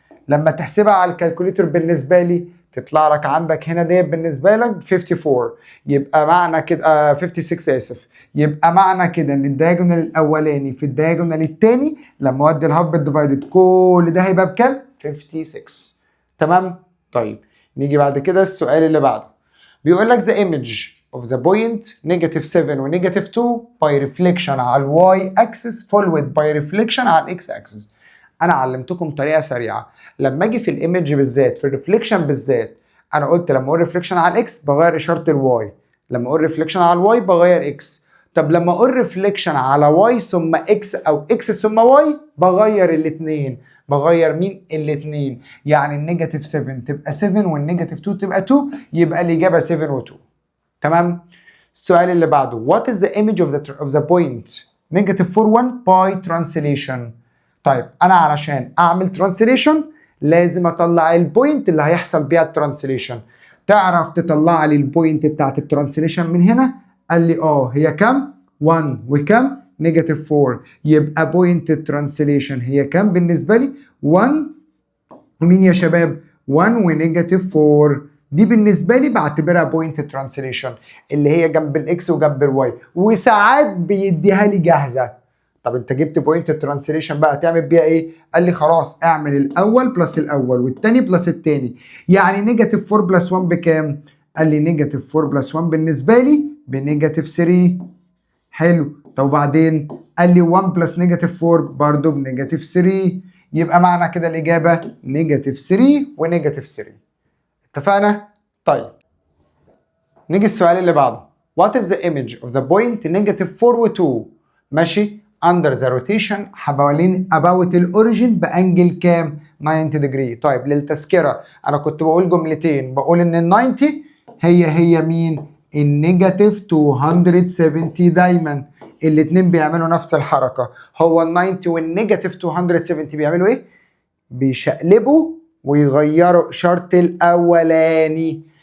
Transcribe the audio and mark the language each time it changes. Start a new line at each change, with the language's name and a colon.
Arabic: لما تحسبها على الكالكوليتر بالنسبه لي تطلع لك عندك هنا ديت بالنسبه لك 54، يبقى معنى كده 56 اسف، يبقى معنى كده ان الدياجونال الاولاني في الدياجونال الثاني لما اودي الهاف بالديفايدد كل ده هيبقى بكام؟ 56. تمام؟ طيب نيجي بعد كده السؤال اللي بعده. بيقول لك
English: the image of the point negative 7 و negative 2 by reflection
Arabic: على ال
English: y axis followed by reflection على ال x axis.
Arabic: انا علمتكم طريقه سريعه. لما اجي في الايمج بالذات، في الريفليكشن بالذات، انا قلت لما اقول ريفليكشن على الاكس بغير اشاره الواي، لما اقول ريفليكشن على الواي بغير اكس. طب لما اقول ريفليكشن على واي ثم اكس او اكس ثم واي بغير الاثنين. بغير مين؟ الاثنين. يعني النيجاتيف 7 تبقى 7 والنيجاتيف 2 تبقى 2، يبقى الاجابه 7 و2. تمام؟ السؤال اللي بعده
English: what is the image of the point negative 4 1 by translation.
Arabic: طيب انا علشان اعمل ترانسليشن لازم اطلع البوينت اللي هيحصل بيها الترانسليشن. تعرف تطلع لي البوينت بتاعت الترانسليشن من هنا؟ قال لي هي كام؟ 1 وكام؟ نيجاتيف 4. يبقى بوينت الترانسليشن هي كام بالنسبه لي؟ 1 مين يا شباب؟ 1 ونيجاتيف 4. دي بالنسبه لي بعتبرها بوينت ترانسليشن اللي هي جنب الاكس وجنب الواي، وساعات بيديها لي جاهزه. طب انت جبت بوينت الترانسليشن بقى تعمل بيها ايه؟ قال لي خلاص اعمل الاول بلس الاول والتاني بلس التاني. يعني نيجاتيف 4 بلس 1 بكام؟ قال لي نيجاتيف 4 بلس 1 بالنسبه لي بنيجاتيف 3. حلو، طب وبعدين قال لي 1 بلس نيجاتيف 4 برضه بنيجاتيف 3. يبقى معنى كده الاجابه نيجاتيف 3 ونيجاتيف 3. اتفقنا؟ طيب نيجي السؤال اللي بعده.
English: What is the image of the point negative 4 و 2
Arabic: ماشي
English: under the rotation
Arabic: حوالين
English: about الاوريجين
Arabic: بانجل كام؟
English: 90 degree.
Arabic: طيب للتذكره انا كنت بقول جملتين، بقول ان ال 90 هي مين؟ النيجاتيف 270 دايما، الاثنين بيعملوا نفس الحركه. هو ال 90 والنيجاتيف 270 بيعملوا ايه؟ بيشقلبوا ويغيروا اشاره الاولاني.